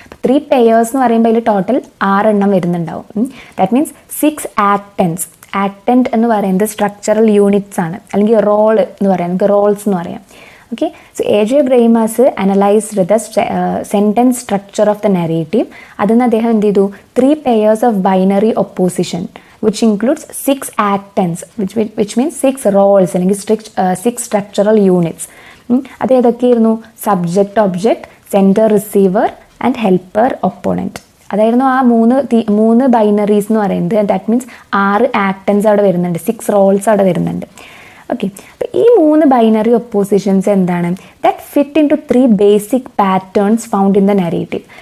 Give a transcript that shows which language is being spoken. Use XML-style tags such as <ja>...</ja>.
<ml>3 pairs എന്ന് പറയുമ്പോൾ അതിൽ ടോട്ടൽ 6 എണ്ണം വരുന്നുണ്ടാവും. That means 6 ആക്ടൻസ്. ആക്ടൻറ്റ് എന്ന് പറയുന്നത് സ്ട്രക്ചറൽ യൂണിറ്റ്സ് ആണ്, അല്ലെങ്കിൽ റോൾ എന്ന് പറയാം, നമുക്ക് റോൾസ് എന്ന് പറയാം. Okay, so A.J.</ml> <en>Greimas analysed the sentence structure of the narrative.</en> <ml>അതിന് അദ്ദേഹം എന്ത് ചെയ്തു?</ml> <en>3 pairs of binary opposition which includes 6 actants, which means 6 roles അല്ലെങ്കിൽ 6 structural units.</en> <ml>അത് ഏതൊക്കെയായിരുന്നു?</ml> <en>Subject, object, sender, receiver and helper, opponent.</en> <ml>അതായിരുന്നു ആ മൂന്ന് ബൈനറീസ് എന്ന് പറയുന്നത്. ദാറ്റ് മീൻസ് 6 ആക്ടൻസ് അവിടെ വരുന്നുണ്ട്, 6 റോൾസ് അവിടെ വരുന്നുണ്ട്. ഓക്കെ, അപ്പോൾ ഈ 3 ബൈനറി ഒപ്പോസിഷൻസ് എന്താണ്?</ml> <en>That fit into 3 basic patterns found in the narrative.</en>